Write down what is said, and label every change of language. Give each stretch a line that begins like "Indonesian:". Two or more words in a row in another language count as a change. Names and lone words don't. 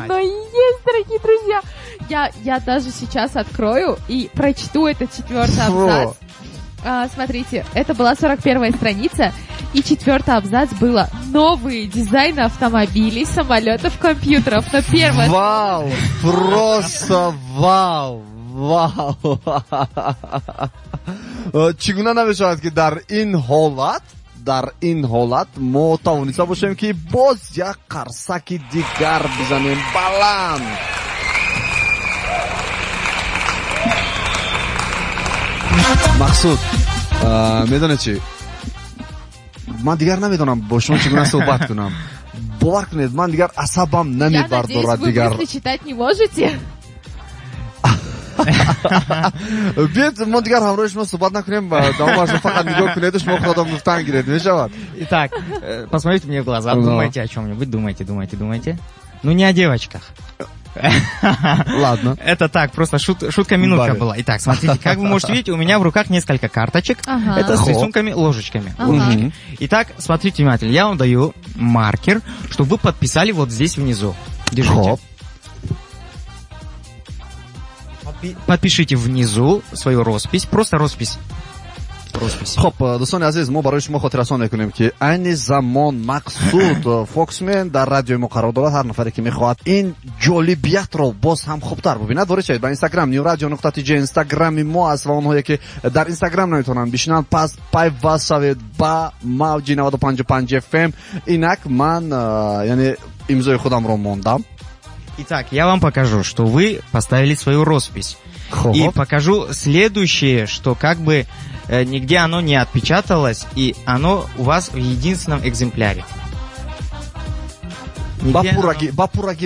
Russian: оно и есть, дорогие друзья. Я даже сейчас открою и прочту этот 4-й абзац. Смотрите, это была 41-я страница, и 4-й абзац было «Новые дизайны автомобилей, самолетов, компьютеров». Но первое... Вау, просто вау. Вау.
Tajik: чигуна намешавад ки дар ин ҳолат мо тавониста бошем ки боз як қарсаки дигар бизанем баланд. мақсуд, медоне чи ман дигар намедонам бо шумо чигуна суҳбат кунам. бовар кунед, ман дигар асабам намебардорад дигар.
Russian: Я надеюсь, вы мысли читать не можете?
Tajik: Биед мо дигар ҳамроҳи шумо суҳбат накунем, давомаш фақат нигоҳ кунеду шумо худодон гуфтан гиред, мешавад?
Russian: Итак, посмотрите мне в глаза, Ну. думайте о чем-нибудь, думайте. Ну, не о девочках. Ладно. Это так, просто шутка-минутка Баре. была. Итак, смотрите, как вы можете видеть, у меня в руках несколько карточек. Ага. Это с Хоп. рисунками, ложечками. Ага. Ложечки. Итак, смотрите внимательно. Я вам даю маркер, чтобы вы подписали вот здесь внизу. Держите. Хоп. Подпишите внизу свою роспись. Просто роспись.
Tajik: хоб, дӯстони азиз, мо барои шумо хотиррасон мекунем ки айни замон Мақсуд Фоксмен дар радиои мо қарор дорад. ҳар нафаре ки мехоҳад ин ҷолибиятро боз ҳам хубтар бубинад, ворид шавед ба инстаграм newradio.tj. инстаграми мо аст ва онҳое ки дар инстаграм наметавонанд бишинанд, пас пайваст шавед ба мавҷи 95.5 FM. инак ман яъне имзои худамро мондам.
Russian: Итак, я вам покажу, что вы поставили свою роспись. И покажу следующее, что как бы нигде оно не отпечаталось, и оно у вас в единственном экземпляре. бапураги